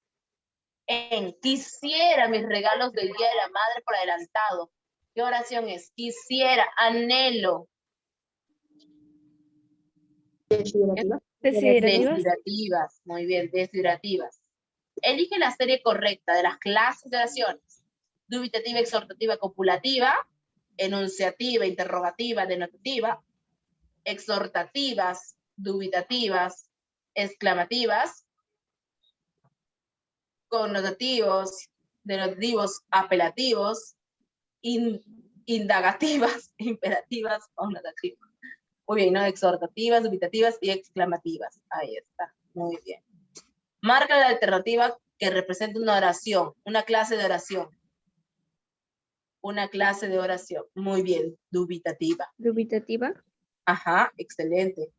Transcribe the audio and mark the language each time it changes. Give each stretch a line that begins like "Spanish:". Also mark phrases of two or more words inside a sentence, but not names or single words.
Spanish: Quisiera mis regalos del Día de la Madre por adelantado. ¿Qué oración es? Quisiera, anhelo. Desiderativas. Desiderativas. Muy bien, desiderativas. Elige la serie correcta de las clases de oraciones. Dubitativa, exhortativa, copulativa, enunciativa, interrogativa, denotativa, exhortativas, dubitativas, exclamativas, connotativos, denotativos, apelativos, indagativas, imperativas, connotativas. Muy bien, ¿no? Exhortativas, dubitativas y exclamativas. Ahí está, muy bien. Marca la alternativa que representa una oración, una clase de oración. Una clase de oración. Muy bien, dubitativa. Dubitativa. Ajá, excelente.